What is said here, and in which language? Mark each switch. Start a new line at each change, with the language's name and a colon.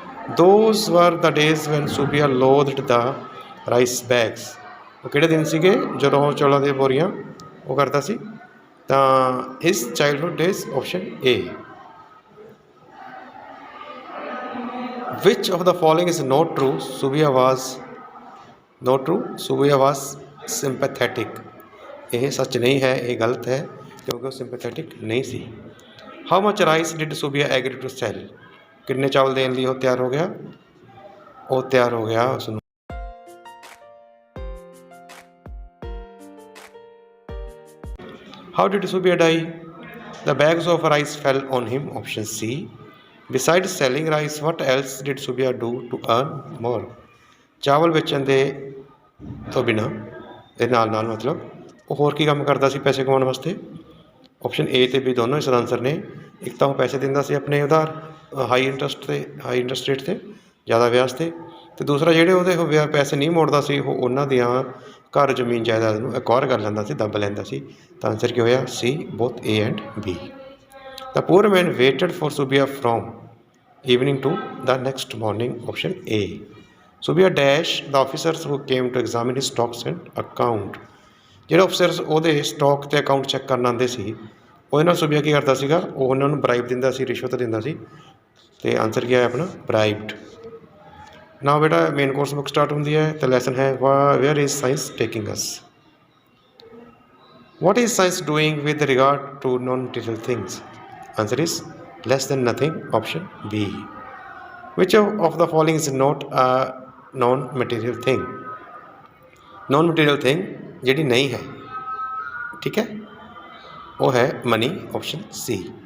English: Those were the days when Subbiah loathed the rice bags.
Punjabi: ਉਹ ਕਿਹੜੇ ਦਿਨ ਸੀਗੇ ਜਦੋਂ ਉਹ ਚੌਲਾਂ ਦੀਆਂ ਬੋਰੀਆਂ ਉਹ ਕਰਦਾ ਸੀ?
English: ਤਾਂ his childhood days, option A. Which of the following is not true? Subbiah was not true. Subbiah was sympathetic.
Punjabi: ਇਹ ਸੱਚ ਨਹੀਂ ਹੈ, ਇਹ ਗਲਤ ਹੈ, ਕਿਉਂਕਿ ਉਹ sympathetic ਨਹੀਂ ਸੀ।
English: How much rice did Subbiah agree to sell?
Punjabi: ਕਿੰਨੇ ਚਾਵਲ ਦੇਣ ਲਈ ਉਹ ਤਿਆਰ ਹੋ ਗਿਆ? ਉਹ ਤਿਆਰ ਹੋ ਗਿਆ ਉਸਨੂੰ
English: How did Subbiah die? The bags of rice fell on him, option C. Besides selling rice, what else did Subia do to earn more?
Punjabi: ਚਾਵਲ ਵੇਚਣ ਦੇ ਤੋਂ ਬਿਨਾਂ ਦੇ ਨਾਲ ਨਾਲ ਮਤਲਬ ਉਹ ਹੋਰ ਕੀ ਕੰਮ ਕਰਦਾ ਸੀ ਪੈਸੇ ਕਮਾਉਣ ਵਾਸਤੇ? ਆਪਸ਼ਨ ਏ ਤੇ ਬੀ ਦੋਨੋਂ ਇਸ ਦਾ ਆਨਸਰ ਨੇ। ਇੱਕ ਤਾਂ ਉਹ ਪੈਸੇ ਦਿੰਦਾ ਸੀ ਆਪਣੇ ਉਧਾਰ ਹਾਈ ਇੰਟਰਸਟ ਰੇਟ 'ਤੇ, ਜ਼ਿਆਦਾ ਵਿਆਜ 'ਤੇ, ਅਤੇ ਦੂਸਰਾ ਜਿਹੜੇ ਉਹਦੇ ਪੈਸੇ ਨਹੀਂ ਮੋੜਦਾ ਸੀ ਉਹ ਉਹਨਾਂ ਦੀਆਂ ਘਰ ਜ਼ਮੀਨ ਜਾਇਦਾਦ ਨੂੰ ਐਕਵਾਇਰ ਕਰ ਲੈਂਦਾ ਸੀ, ਦੱਬ ਲੈਂਦਾ ਸੀ। ਤਾਂ ਆਨਸਰ ਕੀ ਹੋਇਆ? ਸੀ,
English: Both A and B. The poor man waited for Subia from evening to the next morning, option A. Subia dash the officers who came to examine his stocks and account.
Punjabi: ਜਿਹੜੇ ਅਫਸਰਸ ਉਹਦੇ stock ਅਤੇ account check ਕਰਨ ਆਉਂਦੇ ਸੀ ਉਹਦੇ ਨਾਲ ਸੁਬੀਆ ਕੀ ਕਰਦਾ ਸੀਗਾ? ਉਹ ਉਹਨਾਂ ਨੂੰ ਬਰਾਈਬ ਦਿੰਦਾ ਸੀ, ਰਿਸ਼ਵਤ ਦਿੰਦਾ ਸੀ। ਅਤੇ ਆਨਸਰ ਕੀ ਆਇਆ ਆਪਣਾ? ਬਰਾਈਬਡ। ਨਾ ਬੇਟਾ ਮੇਨ ਕੋਰਸ ਬੁੱਕ ਸਟਾਰਟ ਹੁੰਦੀ ਹੈ ਅਤੇ ਲੈਸਨ ਹੈ
English: Where is science taking us. What is science doing with regard to non material things? Answer is less than nothing, option B. Which of the following is not a non-material thing?
Punjabi: Non-material thing ਜਿਹੜੀ ਨਹੀਂ ਹੈ, ਠੀਕ ਹੈ, ਉਹ ਹੈ money, option C.